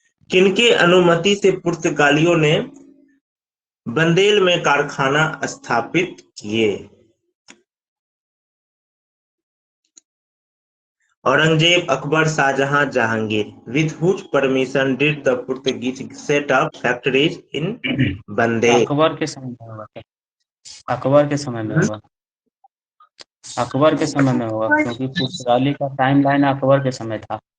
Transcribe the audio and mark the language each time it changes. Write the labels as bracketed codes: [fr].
[hi] किनके अनुमति से पुर्तगालियों ने बंदेल में कारखाना स्थापित किए? Aurangzeb, Akbar, Shahjahan, Jahangir. [en] With whose permission did the Portuguese set up factories in Bandel? [hi] Akbar के समय में होगा क्या? अकबर के समय में होगा। अकबर के समय में होगा क्योंकि पुर्तगाली का टाइम लाइन अकबर के समय था।